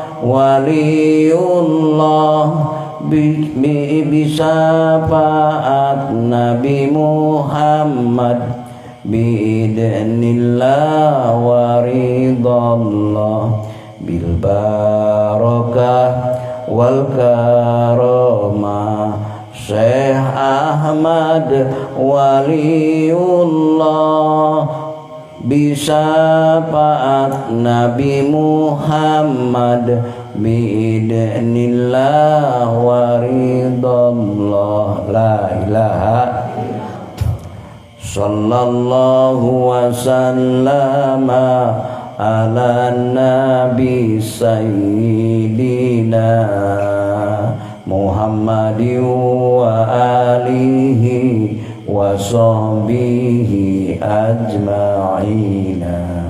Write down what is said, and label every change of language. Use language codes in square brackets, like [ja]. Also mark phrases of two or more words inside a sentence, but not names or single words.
[ar] وليّ الله بشفاعة نبي محمد بإذن الله ورضا الله بالبركة والكرامة شيخ أحمد وليّ الله بشفاعة نبي محمد بإذن الله ورضا الله. لا إله صلى الله وسلم على نبي سيدنا محمدٍ وعلى آله وصحبه أجمعين.